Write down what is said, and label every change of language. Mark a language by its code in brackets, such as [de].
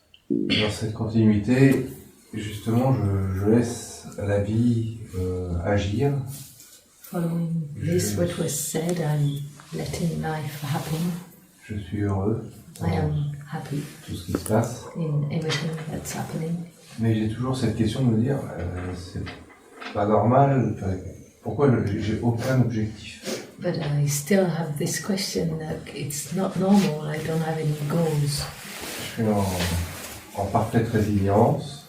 [fr] Dans cette continuité, justement, je laisse la vie agir. [en] Following this, what was said, I'm letting life happen. [fr] Je suis heureux [en] I am happy [fr] tout ce qui se passe. [en] in everything that's happening. [fr] Mais j'ai toujours cette question de me dire, c'est pas normal, pourquoi j'ai aucun objectif? [en] But I still have this question that it's not normal, I don't have any goals. [fr] Je suis en parfaite résilience.